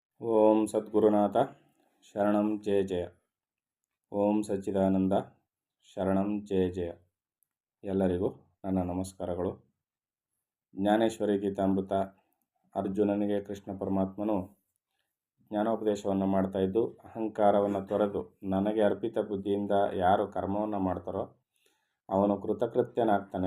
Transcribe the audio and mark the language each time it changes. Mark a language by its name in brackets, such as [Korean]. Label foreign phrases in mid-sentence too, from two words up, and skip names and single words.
[Sanskrit] ಓಂ ಸದ್ಗುರುನಾಥ ಶರಣಂ ಜಯ ಜಯ. ಓಂ ಸಚ್ಚಿದಾನಂದ ಶರಣಂ ಜಯ ಜಯ. [Kannada] ಎಲ್ಲರಿಗೂ ನನ್ನ ನಮಸ್ಕಾರಗಳು. ಜ್ಞಾನೇಶ್ವರಿ ಗೀತಾಮೃತ ಅರ್ಜುನನಿಗೆ ಕೃಷ್ಣ ಪರಮಾತ್ಮನು ಜ್ಞಾನೋಪದೇಶವನ್ನು ಮಾಡ್ತಾ ಇದ್ದು, ಅಹಂಕಾರವನ್ನು ತೊರೆದು ನನಗೆ ಅರ್ಪಿತ ಬುದ್ಧಿಯಿಂದ ಯಾರು ಕರ್ಮವನ್ನು ಮಾಡ್ತಾರೋ ಅವನು ಕೃತಕೃತ್ಯನಾಗ್ತಾನೆ.